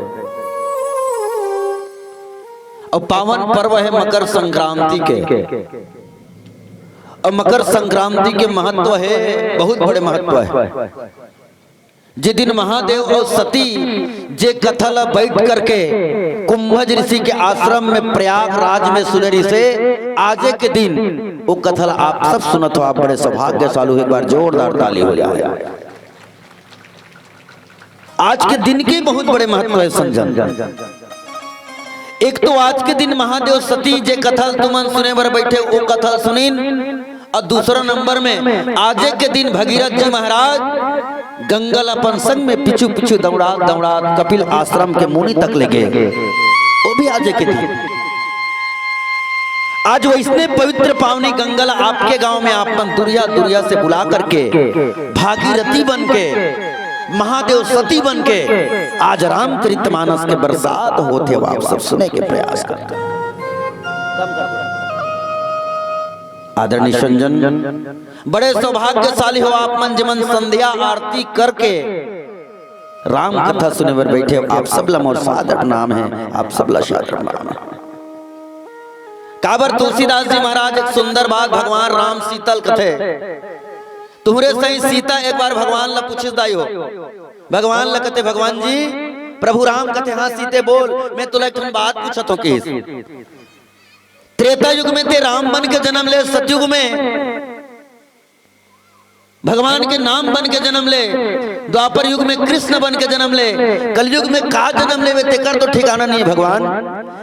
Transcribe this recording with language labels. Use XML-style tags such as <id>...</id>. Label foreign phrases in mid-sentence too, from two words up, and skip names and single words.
<hne>और पावन पर्व है मकर संक्रांति के और मकर संक्रांति के महत्व है बहुत बड़े महत्व है जिस दिन महादेव और सती जे कथल बैठ करके कुंभज ऋषि के आश्रम में प्रयागराज में सुनरी से आजे के दिन वो कथल आप सब सुनत हो आप बड़े सौभाग्यशाली एक बार जोरदार ताली हो जाए आज के दिन के बहुत बड़े महत्व है संजन एक तो आज के दिन महादेव सती जे कथल तुमन सुने बर बैठे वो कथल सुनीन और दूसरा नंबर में आजे के दिन भगीरथ जी महाराज गंगल अपन संग में पिछू पिछू दौड़ा दौड़ा कपिल आश्रम के मुनि तक ले गए वो भी आजे के दिन आज वैसने पवित्र पावनी गंगल आपके गांव में आपन दुरिया दुरिया से बुला करके भागीरथी बन के महादेव सती बन के आज रामचरितमानस के बरसात होते आप सब सुने के प्रयास करते आदरणीय संजन, बड़े सौभाग्यशाली हो आप मन जमन संध्या आरती करके राम कथा सुने बर बैठे। आप सबला मोर सादर नाम है, आप सबला सादर नाम है। काबर तुलसीदास जी महाराज एक सुंदर बात भगवान राम सीतल कथे। तुम्हारे सही सीता एक बार भगवान ला पूछिस दाई हो, भगवान ला कथे भगवान जी प्रभु राम कथे हाँ सीते बोल, मैं तुला एक बात पूछत हो कि त्रेता युग में ते राम बन के जन्म ले, सतयुग में भगवान के नाम बन के जन्म ले, द्वापर युग में कृष्ण बन के जन्म ले, कलयुग में का जन्म ले तेकर तो ठिकाना नहीं भगवान।</hne>